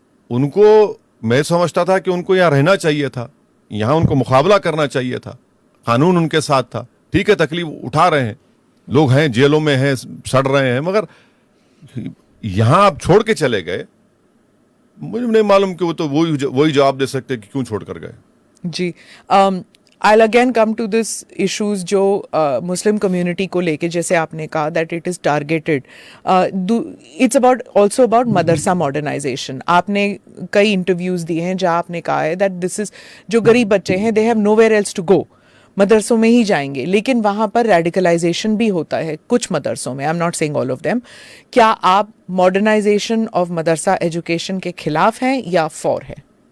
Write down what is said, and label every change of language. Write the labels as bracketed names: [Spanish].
[Hindi] उनको, मैं समझता था कि उनको यहां रहना चाहिए था, यहां उनको मुकाबला करना चाहिए था, कानून उनके साथ था। ठीक है, तकलीफ उठा रहे हैं, लोग हैं जेलों में हैं, सड़ रहे हैं, मगर यहां आप छोड़ के चले गए। मुझे नहीं मालूम कि वो तो वही जवाब दे सकते कि क्यों छोड़ कर गए। [English] जी, I'll again come to this issues [Hindi] जो मुस्लिम कम्युनिटी को लेके, जैसे आपने कहा [English] that it is targeted. It's also about madrasa modernisation. [Hindi] आपने कई इंटरव्यूज दिए हैं जहां आपने कहा है [English] that this is, [Hindi] जो गरीब बच्चे हैं [English] they have nowhere else to go, [Hindi] मदरसों में ही जाएंगे, लेकिन वहां पर रेडिकलाइजेशन भी होता है कुछ मदरसों में। [English] I am not saying all of them. [Hindi] क्या आप मॉडर्नाइजेशन ऑफ मदरसा एजुकेशन के खिलाफ हैं या फॉर है?